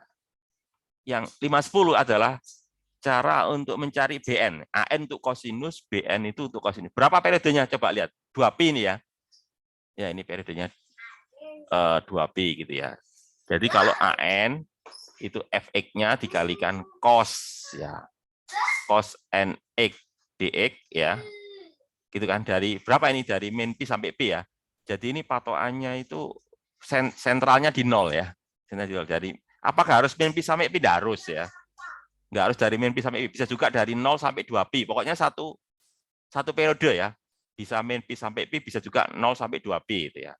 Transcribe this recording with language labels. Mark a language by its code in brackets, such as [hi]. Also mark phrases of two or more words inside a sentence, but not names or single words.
[id] Yang 510 adalah cara untuk mencari BN. AN untuk kosinus, BN itu untuk kosinus. Berapa periodenya? Coba lihat. 2pi ini ya. Ya, ini periodenya 2pi gitu ya. Jadi kalau AN itu fx-nya dikalikan cos ya. Cos nx dx ya. Gitu kan, dari berapa ini? Dari min pi sampai pi ya. Jadi ini patokannya itu sentralnya di 0 ya. Dari apakah harus min pi sampai pi? Tidak harus ya. Nggak harus dari min pi sampai pi, bisa juga dari 0 sampai 2pi. Pokoknya satu periode ya. Bisa min pi sampai pi, bisa juga 0 sampai 2pi itu ya.